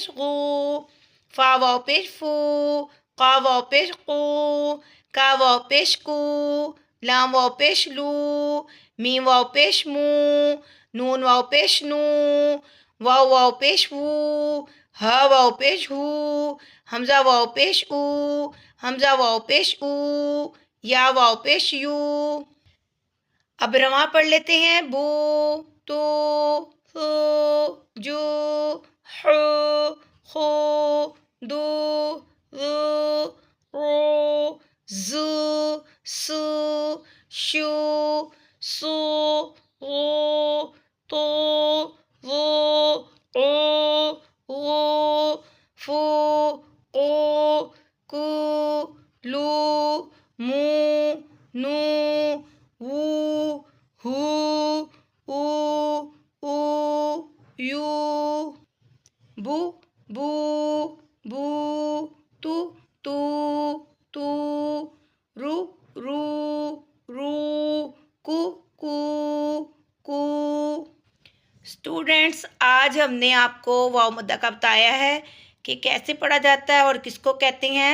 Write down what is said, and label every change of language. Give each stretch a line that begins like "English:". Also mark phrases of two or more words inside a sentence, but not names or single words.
Urdu: غو، فا واو پیش فو، قا واو پیش قو، کا واو پیش کو، لام واو پیش لو، میم واو پیش مو، نون واو پیش نو، واو واو پیش وو، ہا واو پیش ہو، حمزہ واو پیش او، حمزہ واو پیش او، یا واو پیش یو۔ اب رواں پڑھ لیتے ہیں۔ بو، تو، ہو، جو، ہو، خو، دو، زو، رو، زو، سو، شو، سو، غو، تو، غو، او، غو، فو، قو، کو، لو، مو، نو، وو، ہو، او، او، یو۔ بو، بو، بو، تو، تو، رو، رو، رو، کو، کو۔ اسٹوڈینٹس، آج ہم نے آپ کو واو مدہ کا بتایا ہے کہ کیسے پڑھا جاتا ہے اور کس کو کہتے ہیں۔